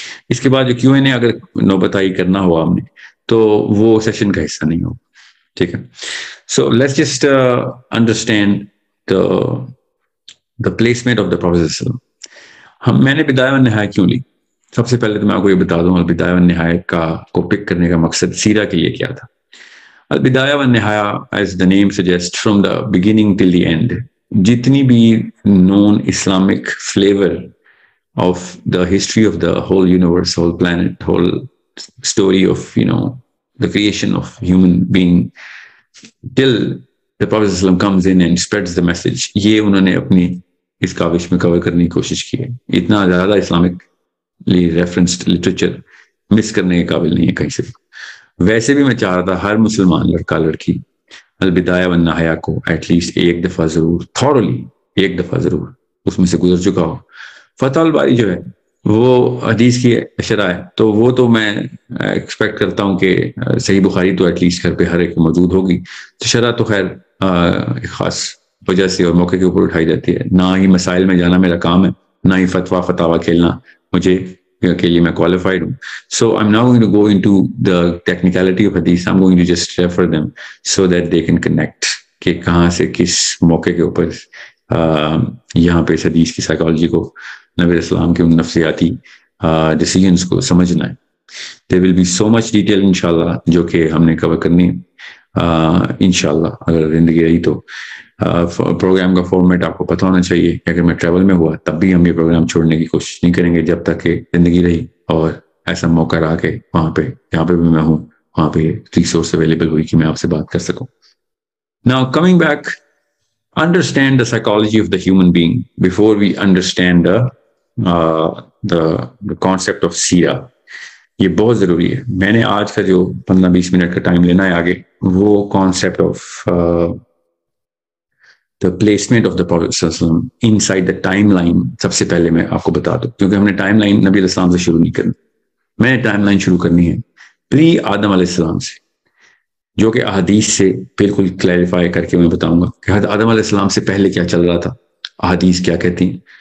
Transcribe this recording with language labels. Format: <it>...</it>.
<ur>اس کے بعد جو کیو این اے اگر نوبتائی کرنا ہوا ہم نے تو وہ سیشن کا حصہ نہیں ہوگا. ٹھیک ہے،</ur> <en>So let's just understand the placement of the professor.</en> <ur>میں نے بدایہ والنہایہ کیوں لی؟ سب سے پہلے تو میں آپ کو یہ بتا دوں البدایہ والنہایہ کو پک کرنے کا مقصد سیرہ کے لیے کیا تھا.</ur> <en>البدایہ والنہایہ, as the name suggests, from the beginning till the end,</en> <ur>جتنی بھی</ur> <en>known Islamic flavor of the history of the whole universe, whole planet, whole story of, the creation of human being, till the Prophet ﷺ comes in and spreads the message,</en> <ur>یہ انہوں نے اپنی اس کاوش میں کور کرنے کی کوشش کی ہے. اتنا زیادہ اسلامکلی ریفرنسڈ لٹریچر مس کرنے کے قابل نہیں ہے کہیں سے. ویسے بھی میں چاہ رہا تھا ہر مسلمان لڑکا لڑکی البدایہ والنہایہ کو ایٹ لیسٹ ایک دفعہ ضرور, تھورلی ایک دفعہ ضرور اس میں سے گزر چکا ہو. فتح الباری جو ہے وہ حدیث کی شرح ہے, تو وہ تو میں ایکسپیکٹ کرتا ہوں کہ صحیح بخاری تو ایٹ لیسٹ گھر پہ ہر ایک موجود ہوگی. تو شرح تو خیر ایک خاص وجہ سے اور موقع کے اوپر اٹھائی جاتی ہے. نہ ہی مسائل میں جانا میرا کام ہے, نہ ہی فتویٰ کھیلنا مجھے کے لیے میں qualified ہوں.</ur> <en>So I'm now going to go into the technicality of hadith. I'm going to just refer them so that they can connect</en> <ur>کہ کہاں سے کس موقع کے اوپر یہاں پہ اس حدیث کی سائیکالوجی کو, نبی اسلام کے ان نفسیاتی ڈیسیجنس کو سمجھنا ہے.</ur> <en>There will be so much detail</en> <ur>انشاءاللہ جو کہ ہم نے کور کرنی انشاءاللہ اگر زندگی رہی تو. پروگرام کا فارمیٹ آپ کو پتہ ہونا چاہیے کہ اگر میں ٹریول میں ہوا تب بھی ہم یہ پروگرام چھوڑنے کی کوشش نہیں کریں گے جب تک کہ زندگی رہی اور ایسا موقع رہا کہ وہاں پہ جہاں پہ بھی میں ہوں وہاں پہ ریسورس اویلیبل ہوئی کہ میں آپ سے بات کر سکوں.</ur> <en>Now coming back, understand the psychology of the human being before we understand the concept of سیرہ.</en> <ur>یہ بہت ضروری ہے. میں نے آج کا جو 15-20 منٹ کا ٹائم لینا ہے آگے, وہ concept of</ur> <en>the placement of the Prophet</en> <ur>صلی اللہ علیہ وسلم</ur> <en>inside the timeline</en> <ur>سب سے پہلے میں آپ کو بتا دوں, کیونکہ ہم نے ٹائم لائن نبی علیہ السلام سے شروع نہیں کرنی. میں نے ٹائم لائن شروع کرنی ہے پری آدم علیہ السلام سے, جو کہ احادیث سے بالکل کلیریفائی کر کے میں بتاؤں گا کہ آدم علیہ السلام سے پہلے کیا چل رہا تھا, احادیث کیا کہتی ہیں,</ur>